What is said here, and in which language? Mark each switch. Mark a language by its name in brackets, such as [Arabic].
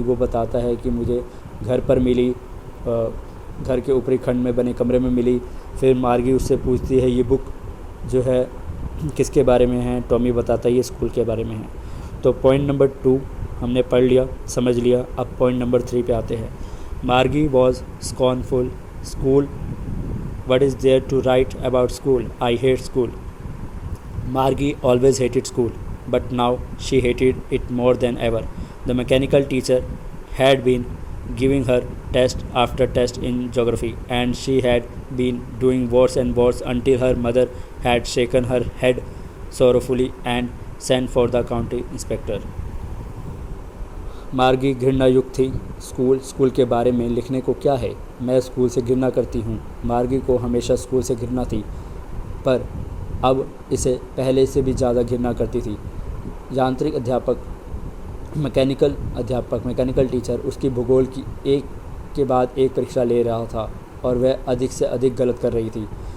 [Hindi] वो बताता है कि मुझे घर पर मिली, घर के ऊपरी खंड में बने कमरे में मिली। फिर मार्गी उससे पूछती है ये बुक जो है किसके बारे में है। टॉमी बताता है ये स्कूल के बारे में है। तो पॉइंट नंबर 2 हमने पढ़ लिया, समझ लिया। अब पॉइंट नंबर 3 पे आते हैं। [English] Margie was scornful. School, what is there to write about school? I hate school. Margie always hated school, but now she hated it more than ever. The mechanical teacher had been giving her test after test in geography, and she had been doing worse and worse until her mother had shaken her head sorrowfully and sent for the county inspector. [Hindi] मार्गी घृणा युक्त थी। School के बारे में लिखने को क्या है? मैं स्कूल से घृणा करती हूँ। मार्गी को हमेशा स्कूल से घृणा थी, पर अब इसे पहले से भी ज़्यादा घृणा करती थी। यांत्रिक अध्यापक, मैकेनिकल टीचर उसकी भूगोल की एक के बाद एक परीक्षा ले रहा था और वह अधिक से अधिक गलत कर रही थी।